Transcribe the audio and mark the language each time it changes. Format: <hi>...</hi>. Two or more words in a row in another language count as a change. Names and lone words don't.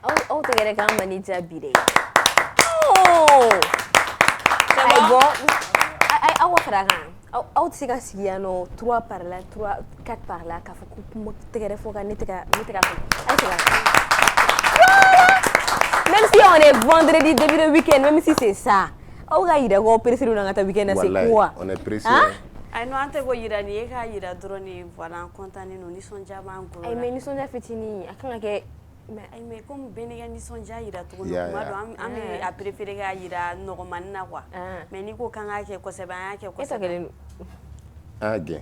<bm>aw tɛ yɛrɛ k'an mani jaabi de ayi bon aw ka fara kan aw tɛ se ka sigi yan nɔ</bm> <fr>3 par là 4 par là</fr> <bm>k'a fɔ ko kuma tɛgɛrɛ fɔ ka ne tɛ ka fɔ ayi tɛ</bm> <fr>même si on est vendredi début de week-end même si c'est ça</fr> <bm>aw ka yira ko pressé don ka taa week-end na</bm> <fr>c'est quoi on est pressé</fr> <bm>ay no ante ko yira ni e ka yira dɔrɔn ni</bm> <fr>voilà content</fr> <bm>no nisɔndiya b'an golo ay mais nisɔndiya fitinin a kan ka kɛ</bm> <fr>mais comme</fr> <bm>bɛɛ n'i ka nisɔndiya yira cogo min kuma dɔ an bɛ a préféré k'a yira nɔgɔmani na</bm> <fr>quoi mais</fr> <bm>n'i ko k'an k'a kɛ kosɛbɛ an y'a kɛ kosɛbɛ a gɛn</bm>